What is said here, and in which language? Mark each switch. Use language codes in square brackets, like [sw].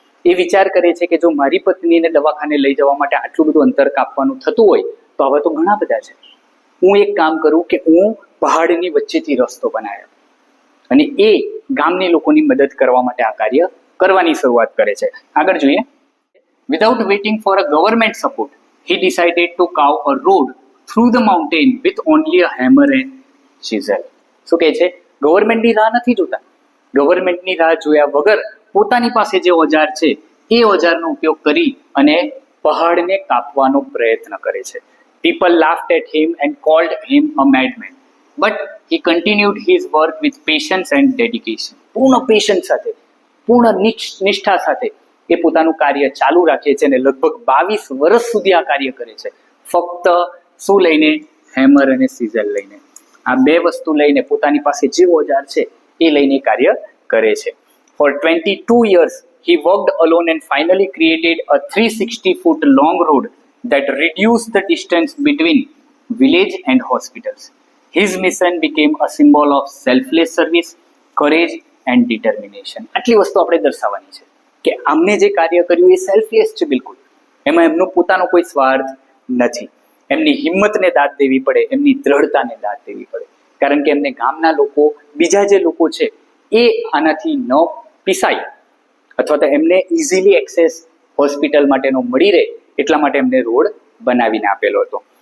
[gu] એ વિચાર કરે છે કે જો મારી પત્નીને દવાખાને લઈ જવા માટે આટલું બધું અંતર કાપવાનું થતું હોય તો હવે તો ઘણા બધા છે, હું એક કામ કરું કે હું પહાડની વચ્ચેથી રસ્તો બનાવ્યો. અને એ ગામની લોકોની મદદ કરવા માટે આ કાર્ય કરવાની શરૂઆત કરે છે. આગળ જોઈએ. [en] Without waiting for a government support, he decided to carve a road through the mountain with only a hammer and chisel. [gu] શું કહે છે? ગવર્મેન્ટની રાહ નથી જોતા. ગવર્મેન્ટની રાહ જોયા વગર પોતાની પાસે જે ઓજાર છે એ ઓજારનો ઉપયોગ કરી અને પહાડને કાપવાનો પ્રયત્ન કરે છે. [en] People laughed at him and called him a madman. But he continued his work with patience and dedication. [gu] પૂર્ણ પેશન્સ સાથે, પૂર્ણ નિષ્ઠા સાથે એ પોતાનું કાર્ય ચાલુ રાખે છે અને લગભગ 22 વર્ષ સુધી આ કાર્ય કરે છે. ફક્ત શું લઈને? હેમર અને સીઝર લઈને. આ બે વસ્તુ લઈને પોતાની પાસે જે ઓજાર છે એ લઈને કાર્ય કરે છે. [en] For 22 years he worked alone and finally created a 360-foot long road that reduced the distance between village and hospitals. His mission became a symbol of selfless service, courage and determination. [gu] આટલી વસ્તુ આપણે દર્શાવવાની છે કે આમને જે કાર્ય કર્યું એ સેલ્ફલેસ છે. બિલકુલ એમાં એમનો પોતાનો કોઈ સ્વાર્થ નથી. એમની હિંમતને દાદ દેવી પડે, એમની દ્રઢતાને દાદ દેવી પડે, કારણ કે એમને ગામના લોકો, બીજા જે લોકો છે એ આનાથી ન પીસાય અથવા તો એમને ઇઝીલી એક્સેસ હોસ્પિટલ માટેનો મળી રહે એટલા માટે એમને રોડ બનાવીને આપેલો હતો.